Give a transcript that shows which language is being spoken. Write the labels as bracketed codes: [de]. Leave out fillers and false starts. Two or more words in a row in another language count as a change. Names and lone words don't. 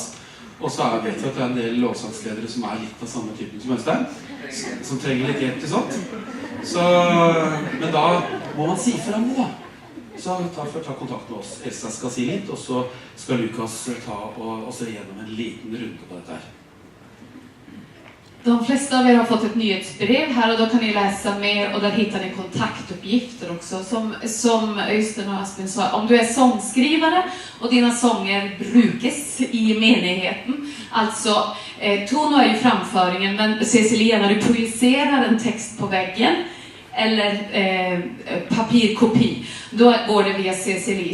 [no] Og så vet vi at det er en del lovsangsledere som er litt av samme typen som Øystein, som trenger litt hjelp til sånt. Men da må man si for dem det da. Så ta kontakt med oss. Elsa skal si litt, og så skal Lukas og se gjennom en liten runde på dette her. [sv] De flesta av er har fått ett nyhetsbrev här och då kan ni läsa mer och där hittar ni kontaktuppgifter också. Som Øystein och Asbjørn sa, om du är sångskrivare och dina sånger [no] brukes i menigheten. [sv] Alltså, Tono är ju framföringen, men CCLI, när du projicerar en text på väggen eller papirkopi, då går det via CCLI.